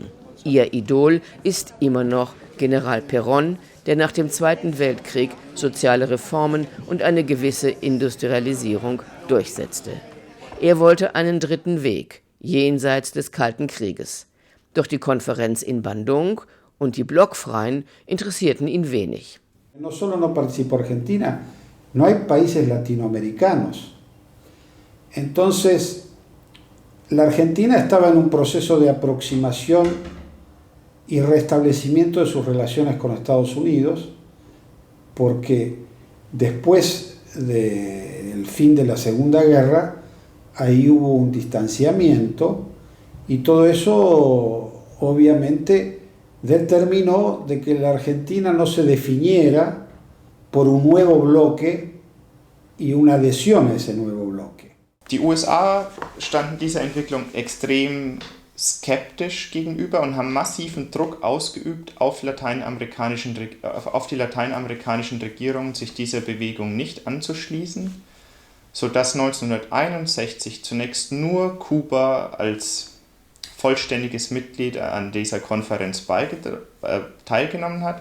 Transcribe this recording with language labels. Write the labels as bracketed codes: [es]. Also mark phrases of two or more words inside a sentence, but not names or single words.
[de] Ihr Idol ist immer noch General Perón, der nach dem Zweiten Weltkrieg soziale Reformen und eine gewisse Industrialisierung durchsetzte. Er wollte einen dritten Weg, jenseits des Kalten Krieges. Doch die Konferenz in Bandung und die Blockfreien interessierten ihn wenig. [es] No solo no participó Argentina, no hay países latinoamericanos. Entonces, la Argentina estaba en un proceso de aproximación y restablecimiento de sus relaciones con Estados Unidos, porque después del fin de la Segunda Guerra, ahí hubo un distanciamiento y todo eso obviamente determinó de que la Argentina no se definiera por un nuevo bloque y una adhesión a ese nuevo bloque. [de] Die USA standen dieser Entwicklung extrem skeptisch gegenüber und haben massiven Druck ausgeübt auf die lateinamerikanischen Regierungen, sich dieser Bewegung nicht anzuschließen, sodass 1961 zunächst nur Kuba als vollständiges Mitglied an dieser Konferenz teilgenommen hat.